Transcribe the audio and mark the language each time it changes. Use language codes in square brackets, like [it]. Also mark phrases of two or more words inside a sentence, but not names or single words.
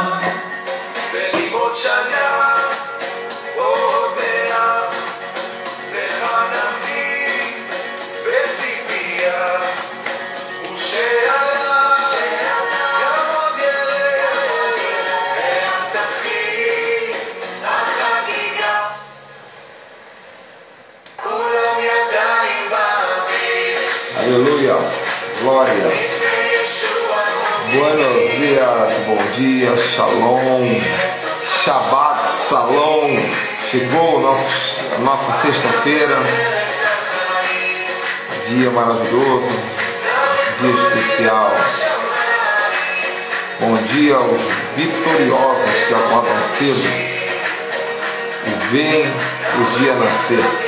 [he] בלימוד שנה עוד מעט לך נמתין בציפייה, ושעלה גם עוד ירד, ואז תתחיל החגיגה, כולם ידיים באוויר [pt] Aleluia, glória. [he] לפני ישוע [es] Buenos dias, [pt] bom dia, [he] shalom, Shabbat, salom. [pt] Chegou a nossa sexta-feira, dia maravilhoso, dia especial. Bom dia aos vitoriosos que acordam cedo e veem o dia nascer.